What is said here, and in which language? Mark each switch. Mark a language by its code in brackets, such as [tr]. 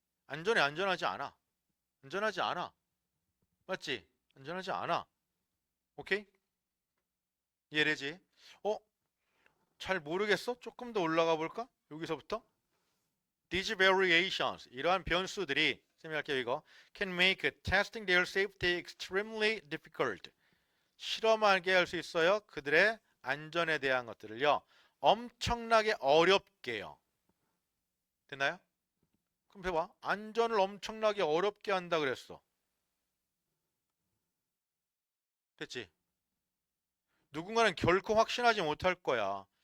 [ko] 안전하지 않아. 안전하지 않아. 맞지? 안전하지 않아. 오케이? 이해되지? 어? 잘 모르겠어? 조금 더 올라가 볼까? 여기서부터 [en] These variations, [ko] 이러한 변수들이 설명할게요 이거. [en] Can make testing their safety extremely difficult. [ko] 실험하게 할 수 있어요. 그들의 안전에 대한 것들을요. 엄청나게 어렵게요. 됐나요? 그럼 해봐. 안전을 엄청나게 어렵게 한다 그랬어. 됐지? 누군가는 결코 확신하지 못할 거야.